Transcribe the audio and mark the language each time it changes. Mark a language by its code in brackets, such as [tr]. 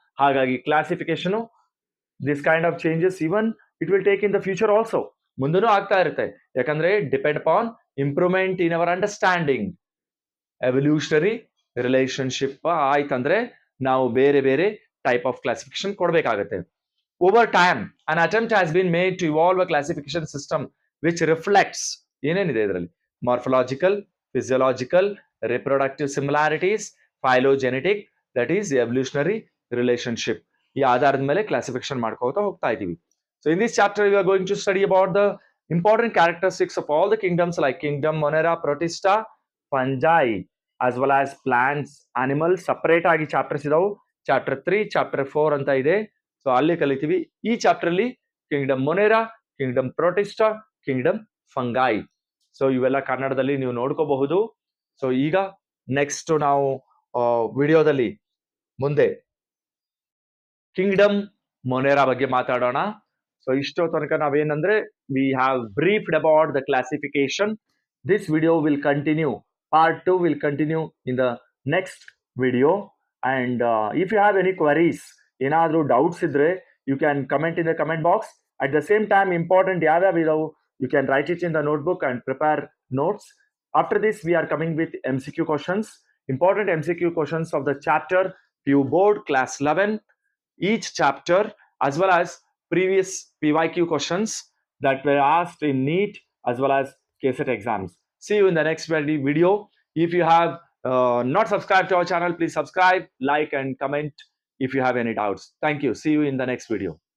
[kn] ಹಾಗಾಗಿ [en] classification, this kind of changes even it will take in the future also, [kn] ಮುಂದೂ ಆಗ್ತಾ ಇರುತ್ತೆ. [en] ಯಾಕಂದ್ರೆ depend upon improvement in our understanding. [kn] Evolutionary relationship ಆಯ್ತಂದ್ರೆ ನಾವು ಬೇರೆ ಬೇರೆ type of classification ಕೊಡ್ಬೇಕಾಗತ್ತೆ. [en] Over time, an attempt has been made to evolve a classification system which reflects [kn] ಏನೇನಿದೆ ಇದರಲ್ಲಿ, [en] Morphological, physiological, reproductive similarities, phylogenetic, that is evolutionary relationship. [kn] ಈ ಆಧಾರದ ಮೇಲೆ classification ಮಾಡ್ಕೋತಾ ಹೋಗ್ತಾ ಇದೀವಿ. [en] So in this chapter we are going to study about the important characteristics of all the kingdoms like kingdom monera, protista, fungi, as well as plants, animals. [kn] Separate ಆಗಿ chapters ಇದಾವು. Chapter 3, chapter 4 ಅಂತ ಇದೆ. ಸೊ ಅಲ್ಲಿ ಕಲಿತೀವಿ. ಈ ಚಾಪ್ಟರ್ ಅಲ್ಲಿ Kingdom ಮೊನೆರಾ, Kingdom Protista, Kingdom fungi. So ಇವೆಲ್ಲ ಕನ್ನಡದಲ್ಲಿ ನೀವು ನೋಡ್ಕೋಬಹುದು. ಸೊ ಈಗ ನೆಕ್ಸ್ಟ್ ನಾವು ವಿಡಿಯೋದಲ್ಲಿ ಮುಂದೆ ಕಿಂಗ್ಡಮ್ ಮೊನೆರಾ ಬಗ್ಗೆ ಮಾತಾಡೋಣ. ಸೊ ಇಷ್ಟೋ ತನಕ ನಾವೇನಂದ್ರೆ [en] We have briefed about the classification. This video will continue, part 2 will continue in the next video. And if you have any queries, [kn] ಏನಾದರೂ ಡೌಟ್ಸ್ ಇದ್ರೆ [en] You can comment in the comment box. At the same time important [kn] ಯಾವ್ಯಾವ ಇದಾವು [en] You can write it in the notebook and prepare notes. After this we are coming with MCQ questions, important MCQ questions of the chapter PU Board Class 11, each chapter, as well as previous PYQ questions that were asked in NEET as well as KCET exams. See you in the next video. If you have not subscribed to our channel, please subscribe, like and comment if you have any doubts. Thank you. See you in the next video.